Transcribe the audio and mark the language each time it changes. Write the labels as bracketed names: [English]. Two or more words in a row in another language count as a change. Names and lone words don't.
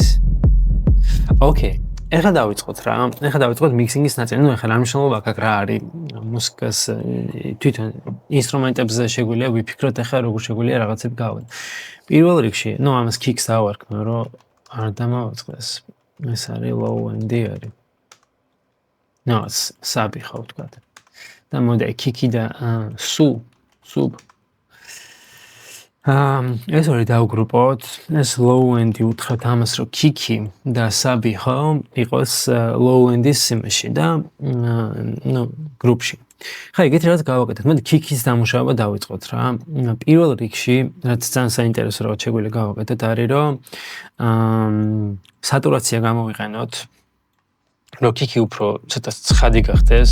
[Georgian] ოკეი. ეხლა დავიწყოთ რა. ეხლა დავიწყოთ mixing-ის ნაწილი. ნუ ეხლა რა მნიშვნელობა აქვს რა არის მუსიკას თვითონ ინსტრუმენტებზე შეგვიძლია ვიფიქროთ ეხლა როგორ შეგვიძლია რაღაცები გავაკეთოთ. პირველ რიგში, ნუ ამას kicks დავარქმევ, რომ არ დამავიწყდეს. ეს არის [English] low end-ი [Georgian] არის. ნუ საბი ხო ვთქვათ. და მოდი kiki და sub ეს ორი დავგრუპოთ. ეს [English] low end-ი [Georgian] უთხრათ ამას, რომ kiki და sabi ხო იყოს [English] low end-ის [Georgian] სიმეში და გრუპში. ხა ეგეთი რაღაც გავაკეთეთ. მოდი kiki-ის დამუშავება დავიწყოთ რა. პირველ რიგში, რაც ძალიან საინტერესო რაღაც შეგვიძლია გავაკეთოთ, არის რომ სატურაცია გამოვიყენოთ. რომ kiki უფრო ცოტა ცხადი გახდეს.